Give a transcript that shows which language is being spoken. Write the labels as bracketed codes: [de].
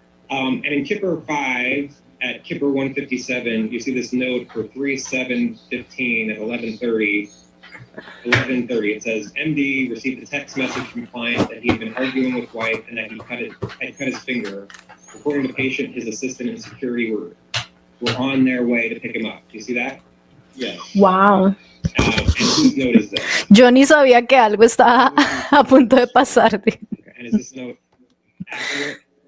[en] And in Kipper 5, at Kipper 157, you see this note for 3/7/15 at 11:30. 11:30, it says, MD received a text message from client that he had been arguing with wife and that he had cut his finger. According to patient, his assistant and security were on their way to pick him up. Do you see that? Yes. Wow. And whose note is this? [es] Yo ni sabía que algo estaba a punto de pasar. [en] Okay. And is this note accurate?